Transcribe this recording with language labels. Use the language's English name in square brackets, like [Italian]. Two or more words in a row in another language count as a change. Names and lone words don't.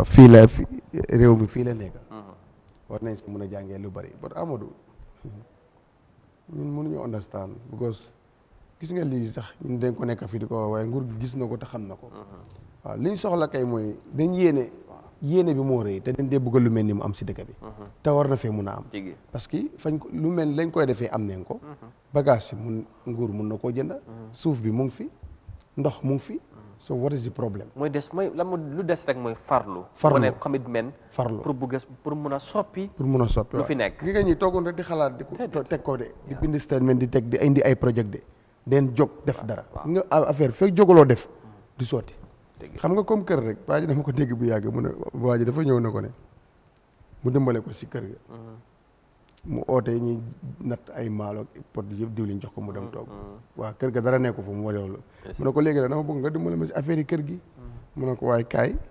[Wolof] fii la réew mi fii la nekk. war nañ si mun a jàngee lu bari but Amadou ñun mënuñu understand because gis nga lii sax ñun dañ ko nekk fii di ko waaye nguur gi gis na ko te xam na ko. waaw li ñu soxla kay mooy dañ yéene yéene bi moo rëy te dañ dee bëgg lu mel ni mu am si dëkk bi te war na fee mun a am parce que fañ ko lu mel lañ koy defee am nañ ko bagage yi nguur mun na koo jënd suuf bi mu ngi fi ndox mu ngi fi [English] so what is the problem [Wolof] mooy des mooy lu des rek mooy farlu wane commitment farlu pour mun a soppi lu fi nekk gi nga ñi toogoon rek di xalaat di ko teg ko de di bind statement di teg di indi ay projet de den jóg def dara nga affaire fekk jógaloo def du sotti xam nga comme kër rek waa ji dama ko dégg bu yàgg mu ne waa ji dafa ñëw na ko ne mu dimbale ko si kër ga mu oote ñi natt ay maalo pot yëpp diwlin jox ko mu dem toog waa kër ga dara nekku fa mu walew la mu ne ko léegi nag dama bëgg nga dimbale ma si affaire yi kër gi mu ne ko waaye kaay